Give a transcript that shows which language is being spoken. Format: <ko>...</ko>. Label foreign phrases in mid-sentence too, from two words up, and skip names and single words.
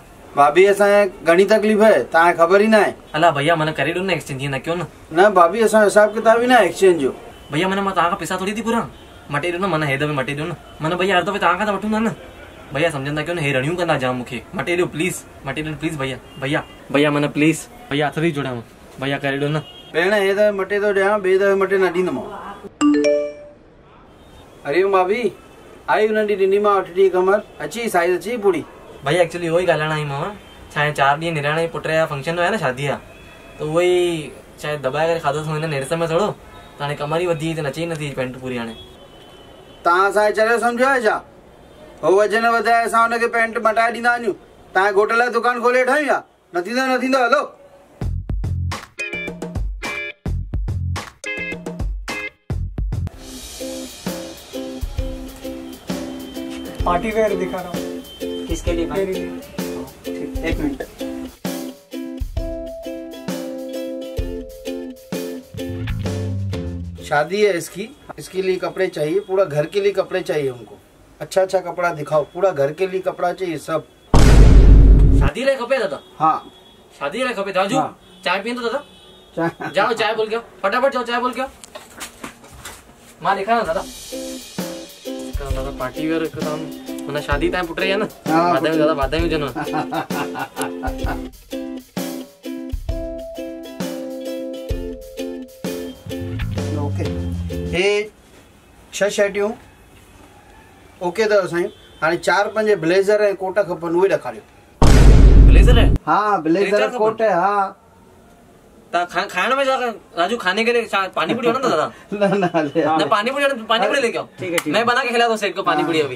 <sd>भाभी असांखे घणी तकलीफ़ आहे तव्हांखे ख़बर ई न आहे। अला भैया मन करे ॾियो न एक्सचेंज, ईअं न कयो न भाभी असां हिसाब किताब ई न एक्सचेंज जो। भैया मन मां तव्हांखां पैसा थोड़ी थी घुरां, मटे ॾियो न मन, हे दफ़े मटे ॾियो न मन। भैया हर दफ़े तव्हांखां त वठूंदा न भैया, सम्झंदा कयो न, हे रड़ियूं कंदा जाम मूंखे। मटे ॾियो प्लीज़, मटे ॾियो प्लीज़ भैया। भैया भैया मन प्लीज़ भैया हथ थी जोड़ांव भैया, करे ॾियो न। भेण हे दफ़े मटे थो ॾियां, ॿिए दफ़े मटे न ॾींदोमांव। हरिओम भाभी, आई हुन ॾींहुं ॾिनीमांव 8 ॾींहं कमर अची साइज़ अची पूरी। भैया एक्चुअली उहो ई ॻाल्हाइण आई मां, छा आहे 4 ॾींहं निराणे जे पुट जा फंक्शन हुया न, शादी आहे, त उहो ई शायदि दॿाए करे खाधोसीं हिन नेरस में थोरो, त हाणे कमर ई वधी त नचे ई नथी पैंट पूरी। हाणे तव्हां असांखे चरियो सम्झो आहे छा? हो वजन वधाए असां हुनखे पैंट मटाए ॾींदा वञूं, तव्हांजे घोट लाइ दुकानु खोले वेठा आहियूं छा? न थींदो न थींदो, हलो।</sd> <en>party wear</en> <hi>दिखा रहा हूँ। किसके लिए भाई? एक मिनट। शादी है इसके लिए कपड़े चाहिए, पूरा घर के लिए कपड़े चाहिए हमको। अच्छा अच्छा कपड़ा दिखाओ, पूरा घर के लिए कपड़ा चाहिए सब।</hi> <sd>शादी लाइ खपे दादा? हाँ शादी लाइ खपे। राजू चाय पींदो दादा?</sd> <hi>जाओ चाय बोल के आओ, फटाफट जाओ चाय बोल के आओ। मां लिखा ना दादा दादा</hi> <en>party wear</en> <hi>एकदम</hi> <sd>हुन शादी ताईं</sd> <hi>पुट रही है ना।</hi> <sd>वाधायूं दादा, वाधायूं जनो। ओके हे 6 शर्टियूं ओके अथव साईं। हाणे 4-5 ब्लेज़र ऐं कोट खपनि, उहे ॾेखारियो।</sd> <hi>ब्लेज़र है? हाँ ब्लेज़र कोट है। हाँ खाने में जाकर राजू खाने के लिए पानी पूरी होना दादा? ना पानी पूरी लेके आओ। ठीक है, मैं बना के खिला दूं सेठ को पानी पूरी अभी।</hi>